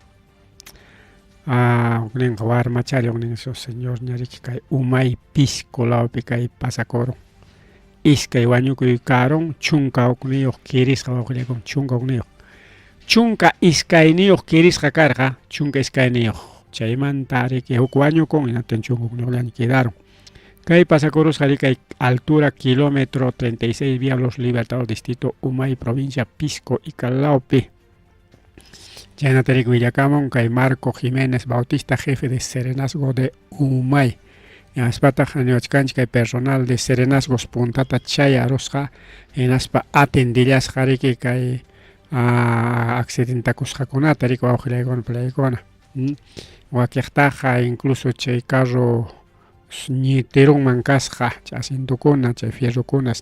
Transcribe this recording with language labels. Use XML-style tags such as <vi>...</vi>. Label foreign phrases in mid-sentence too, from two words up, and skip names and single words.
<qu>hukninqa warmachari huknin</qu> <es>esos señor</es> <qu>ñariki kay Umay Pisco lawpi kay pasakurun iskay wañukuy karun chunka hukniyuq kirisqa wawqillaykuna chunka iskayniyuq kirisqa karqa chunka iskayniyuq chaymanta riki huk wañukun hinaptin chunka hukniyuqllaña quedaron kay pasakurusqa kay</qu> <es>altura kilómetro 36 vía</es> <qu>Los Libertadores distrito Umay provincia Pisco Icalaupi chaynata riki willakamun kay Marco Jiménez Bautista</qu> <es>jefe de serenazgo de Umay</es> <qu>hinaspataj niwachkanchik kay</qu> <es>personal de serenazgos</es> <qu>puntata chay arusqa hinaspa atendillasqa riki kay accidentakusqakunata riki wawqillaykuna pallaykuna wakiqtaqa incluso chay carro ñitirunman kasqa chay asientukuna chay fierrukunas</qu>